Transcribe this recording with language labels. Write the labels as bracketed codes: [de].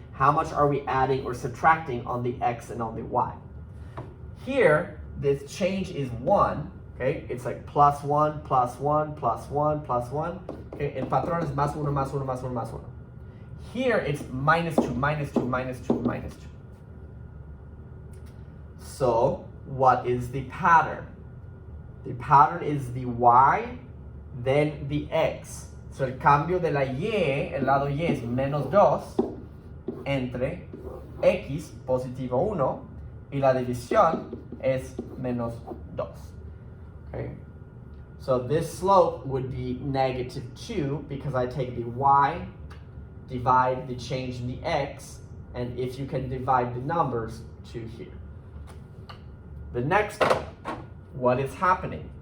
[en] How much are we adding or subtracting on the X and on the Y? Here, this change is 1. Okay, it's like plus 1, plus 1, plus 1, plus 1. [es] Okay, el patrón es más 1, más 1, más 1, más 1. [en] Here, it's minus 2, minus 2, minus 2, minus 2. So, what is the pattern? The pattern is the Y, then the X. [es] So, el cambio de la Y, el lado Y es menos 2, entre X, positivo 1, y la división es menos 2. [en] Okay? So this slope would be negative 2 because I take the Y, divide the change in the X, and if you can divide the numbers, 2 here. The next one, what is happening?